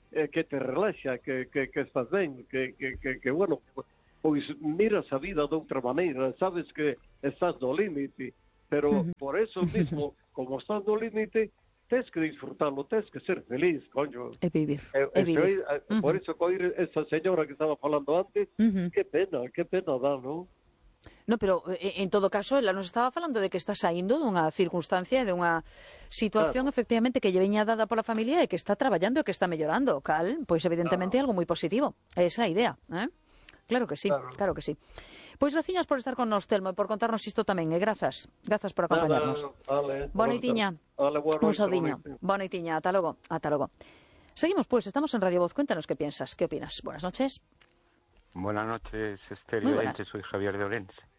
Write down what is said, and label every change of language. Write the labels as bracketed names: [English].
[Galician] que te relaxa, que estás ben, que bueno, pois miras a vida de outra maneira, sabes que estás no límite, pero [Spanish] por eso mismo, [Galician] como estás no límite, tens que disfrutarlo, tens que ser feliz, coño. É vivir, é vivir. Por eso, coir esa señora que estaba falando antes, qué pena dá, non? No, pero en todo caso, ela nos estaba falando de que está saindo dunha circunstancia, de unha situación, claro, efectivamente, que lle veña dada pola familia e que está traballando e que está mellorando, cal, pois evidentemente claro, é algo moi positivo, é esa idea, eh? Claro que sí, claro, claro que sí. Pois graciñas por estar con nos, Telmo, e por contarnos isto tamén, e grazas, grazas por acompañarnos. Boniteña, un saudinho. Boniteña, ata logo, ata logo. [Spanish] Seguimos, pois, estamos en Radio Voz, cuéntanos que piensas, que opinas. Buenas noches. Buenas noches, Estéreo. Soy Javier de Orense.